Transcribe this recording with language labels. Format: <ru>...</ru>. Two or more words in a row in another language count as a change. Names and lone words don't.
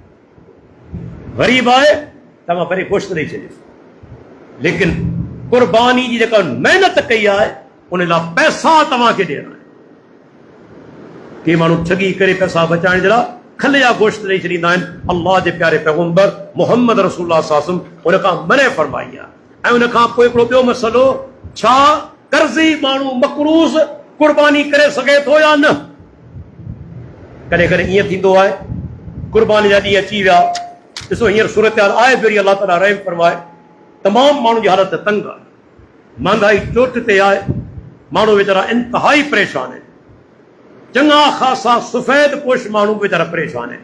<sd>ग़रीब आहे तव्हां भले गोश्त ॾेई छॾियो, लेकिन कुर्बानी जी जेका महिनत कई आहे उन लाइ पैसा तव्हांखे ॾियणा आहिनि। के माण्हू ठगी करे पैसा बचाइण जे लाइ खल या गोश्त ॾेई छॾींदा आहिनि। अल्लाह जे प्यारे पैगम्बर मुहम्मद रसूलुल्लाह</sd> <ar>صلى الله عليه وسلم</ar> <sd>उन खां मने फरमाई आहे। ऐं उन खां पोइ हिकिड़ो ॿियो मसइलो, छा कर्ज़ी माण्हू मक़रूज़ कुर्बानी करे सघे थो या न? कॾहिं कॾहिं ईअं थींदो आहे, कुर्बानी जा ॾींहं अची विया, ॾिसो हींअर सूरत हाल आहे पहिरीं, अलाह ताला रहम फरमाए, तमामु माण्हुनि जी हालत तंग आहे, महांगाई चोट ते आहे, माण्हू वीचारा इंतिहाई परेशान आहिनि, चङा ख़ासा सफ़ेद पोश माण्हू वीचारा परेशान आहिनि।</sd>